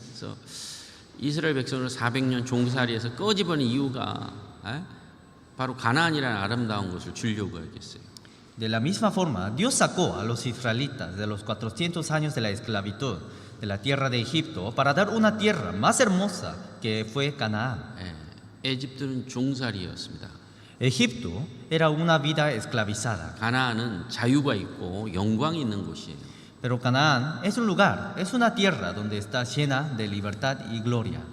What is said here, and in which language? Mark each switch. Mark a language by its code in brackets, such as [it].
[ko] 그래서 이스라엘 백성을 400년 종살이에서 꺼집어낸 이유가 바로 가나안이라는 아름다운 곳을 주려고 했겠어요. [es] De la misma forma, Dios sacó a los israelitas de los 400 años de la esclavitud de la tierra de Egipto para dar una tierra más hermosa que fue Canaán. [ko] 에집트는 종살이였습니다. [es] Egipto era una vida esclavizada, [ko] 가나안은 자유가 있고 영광이 있는 곳이에요. [es] pero Canaán es un lugar, es una tierra donde está llena de libertad y gloria.